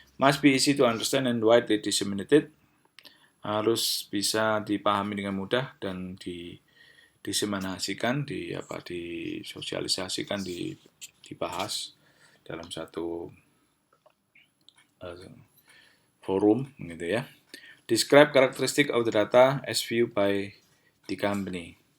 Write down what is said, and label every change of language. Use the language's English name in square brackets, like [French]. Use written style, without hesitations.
[English] Must be easy to understand and widely disseminated. [Indonesian] Harus bisa dipahami dengan mudah dan diseminasikan, disosialisasikan, dibahas dalam satu forum, gitu ya. [English] Describe characteristic of the data as viewed by the company.